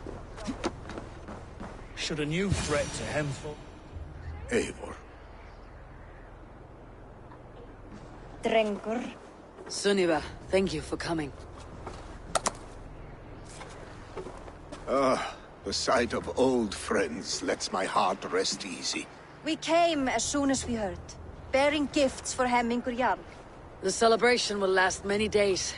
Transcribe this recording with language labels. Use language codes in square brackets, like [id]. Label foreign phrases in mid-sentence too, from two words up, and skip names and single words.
[en] Should a new threat to Hemthor? Eivor. Drengur. Sunniva, thank you for coming. The sight of old friends lets my heart rest easy. We came as soon as we heard, bearing gifts for Hemmingur Jarl. The celebration will last many days.